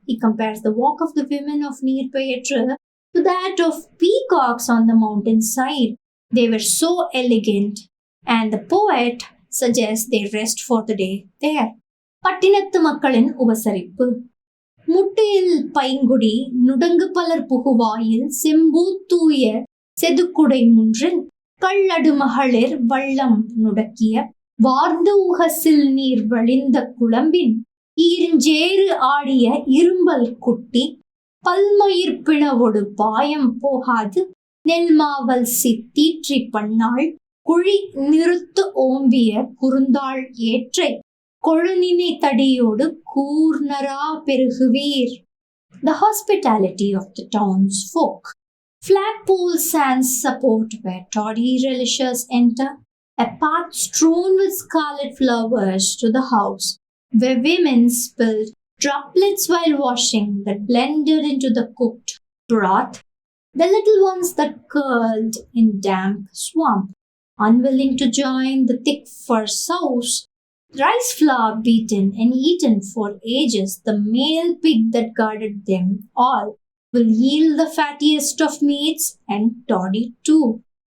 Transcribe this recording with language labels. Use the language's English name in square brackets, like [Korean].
[English] He compares the walk of the women of Neerpeyatru to that of peacocks on the mountainside. They were so elegant, and the poet suggests they rest for the day there. [Tamil] பட்டினத்து மக்களின் உபசரிப்பு முட்டையில் பைங்குடி நுடங்கு பலர் புகுவாயில் செம்பூ தூய செதுக்குடை முன்றில் கள்ளடு மகளிர் வள்ளம் நுடக்கிய வார்ந்து உகசில் நீர் வழிந்த குழம்பின் ஈருஞ்சேறு ஆடிய இரும்பல் குட்டி பல்மயிர் பிளவொடு பாயம் போகாது நெல்மாவல் சித்தீற்றி பண்ணாள் குழி நிறுத்து ஓம்பிய குறுந்தாள் ஏற்றை கொழுநினை தடியோடு கூர்ணரா பெருகுவீர். [English] The hospitality of the townsfolk. Flagpoles and support where toddy relishers enter, a path strewn with scarlet flowers to the house, where women spilled droplets while washing that blended into the cooked broth, the little ones that curled in damp swamp, unwilling to join the thick fur sauce, rice flour beaten and eaten for ages, the male pig that guarded them all will yield the fattiest of meats and toddy too.